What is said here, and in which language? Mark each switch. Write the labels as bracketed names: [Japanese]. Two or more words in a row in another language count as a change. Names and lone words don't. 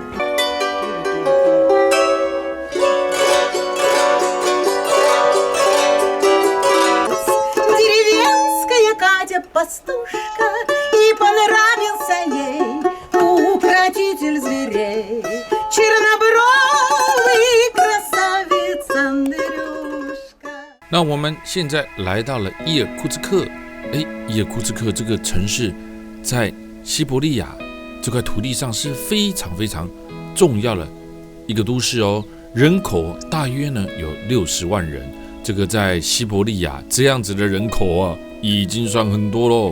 [Russian] Деревенская Катя-пастушка, и понравился ей укротитель зверей, чернобровый красавец Андрюшка. [Chinese] 那我们现在来到了伊尔库茨克。伊尔库茨克这个城市在西伯利亚这块土地上是非常非常重要的一个都市哦，人口大约呢有60万人。这个在西伯利亚这样子的人口啊，已经算很多喽。